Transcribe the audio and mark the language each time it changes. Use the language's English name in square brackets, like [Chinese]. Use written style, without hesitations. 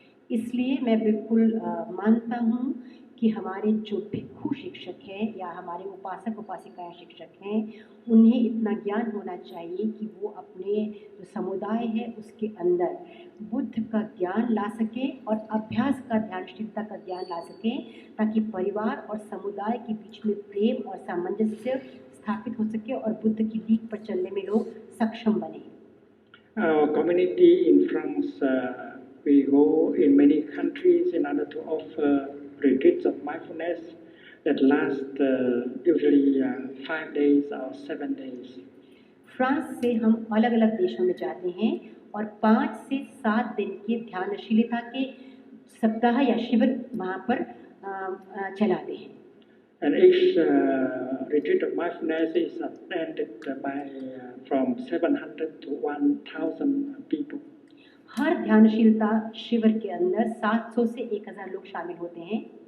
[Hindi] इसलिए मैं बिल्कुल मानता हूँ कि हमारे जो भिक्खु शिक्षक हैं या हमारे उपासक उपासिकाएं शिक्षक हैं उन्हें इतना ज्ञान होना चाहिए कि वो अपने जो समुदाय है उसके अंदर बुद्ध का ज्ञान ला सकें और अभ्यास का ध्यानशीलता का ज्ञान ला सकें ताकि परिवार और समुदाय के बीच में प्रेम और सामंजस्य स्थापित हो सके और बुद्ध की लीक पर चलने में लोग सक्षम बने। [English] Our community in France, we go in many countries in order to offer retreats of mindfulness that last usually 5 days or 7 days. [Hindi] France से हम अलग अलग देशों में जाते हैं और 5 से 7 दिन के ध्यानशीलता के सप्ताह या शिविर वहाँ पर चलाते हैं। [English] And each retreat of mindfulness is attended by from 700 to 1,000 people. [Hindi] हर ध्यानशीलता शिविर के अंदर 700 से 1000 लोग शामिल होते हैं।